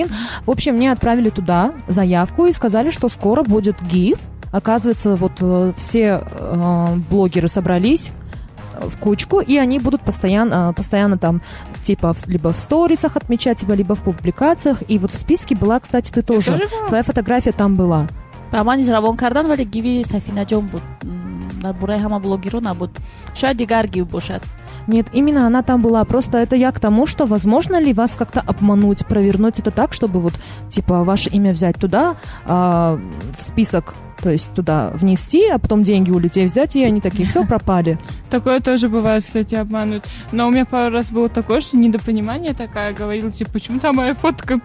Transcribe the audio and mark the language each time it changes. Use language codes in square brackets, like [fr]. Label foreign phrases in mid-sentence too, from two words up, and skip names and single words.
[ru] В общем, мне отправили туда заявку и сказали, что скоро будет гиф. Оказывается, вот все блогеры собрались в кучку, и они будут постоянно там, типа, либо в сторисах отмечать тебя, либо в публикациях. И вот в списке была, кстати, ты тоже. была? Твоя фотография там была. [tg] ба ман изравон кардан, вале гиви Сафинаҷон буд. Дар бораи ҳама блогерҳо набуд. Шояд дигар гив бошад. [ru] Нет, именно она там была. Просто это я к тому, что возможно ли вас как-то обмануть, провернуть это так, чтобы вот, типа, ваше имя взять туда, в список, то есть туда внести, а потом деньги у людей взять, и они такие, все, пропали. Такое тоже бывает, кстати, обманывают. Но у меня пару раз было такое, что недопонимание такая, говорила, типа, почему там моя фотка?